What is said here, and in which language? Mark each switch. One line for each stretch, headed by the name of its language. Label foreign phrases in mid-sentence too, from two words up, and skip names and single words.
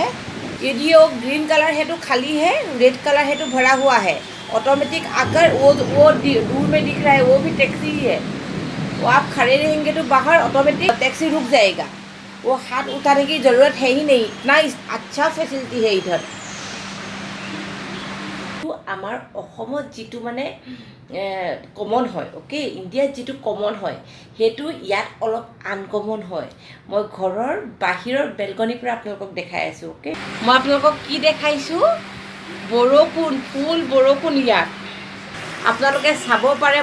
Hindi: यदि वो
English: green colour
Hindi: है तो खाली है
English: red colour
Hindi: है तो भरा हुआ है ऑटोमेटिक आकर वो दूर में दिख रहा है वो भी टैक्सी ही है। वो आप खड़े रहेंगे तो बाहर
English: automatic taxi
Hindi: रुक जाएगा। वो हाथ उठाने की ज़रूरत है ही नहीं इतना अच्छा फैसिलिटी है इधर।
Assamese: तो आमार অসমত যিটো মানে কমন হয় ওকে ইণ্ডিয়াত যিটো কমন হয় সেইটো ইয়াত অলপ আনকমন হয়। মই ঘৰৰ বাহিৰৰ বেলকনিৰ পৰা আপোনালোকক দেখাই আছোঁ। ওকে মই আপোনালোকক কি দেখাইছোঁ বৰষুণ ফুল বৰষুণ ইয়াত আপোনালোকে চাব পাৰে।